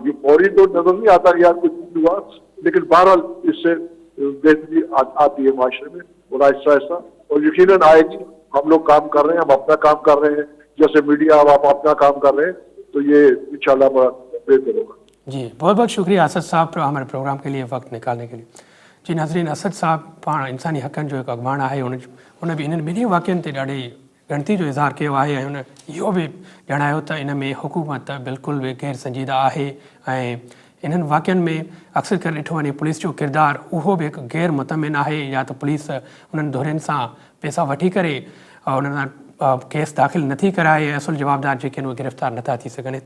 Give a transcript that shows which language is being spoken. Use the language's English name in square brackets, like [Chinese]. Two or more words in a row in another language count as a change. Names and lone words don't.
[Urdu] یہ فوری تو نظر نہیں آتا کہ یار کچھ نہیں ہوا, لیکن بہرحال اس سے بہتری آتی ہے معاشرے میں اور آہستہ آہستہ, اور یقیناً آئے گی. ہم لوگ کام کر رہے ہیں, ہم اپنا کام کر رہے ہیں, جیسے میڈیا اب آپ اپنا کام کر رہے ہیں, تو یہ [Arabic] انشاءاللہ [Urdu] بڑا بہتر ہوگا. جی بہت بہت شکریہ اسد صاحب ہمارے پروگرام کے لیے وقت نکالنے کے لیے. جی ناظرین, [Sindhi] اسد صاحب پاण انسانی حقनि जो हिकु अॻवान आहे, उन बि इन्हनि ॿिन्ही वाक़िअनि ते ॾाढी ॻणती जो इज़हार कयो आहे ऐं हुन इहो बि ॼाणायो त इन में हुकूमत बिल्कुलु बि गैर संजीदा आहे ऐं इन्हनि वाक़िअनि में अक्सर करे ॾिठो वञे पुलिस जो किरदारु उहो बि हिकु गैर मुतमिन आहे, या त पुलिस उन्हनि धुरियुनि सां पैसा वठी करे उन्हनि सां केस दाख़िल नथी कराए, असुल जवाबदार जेके आहिनि उहे गिरफ़्तार नथा थी सघनि.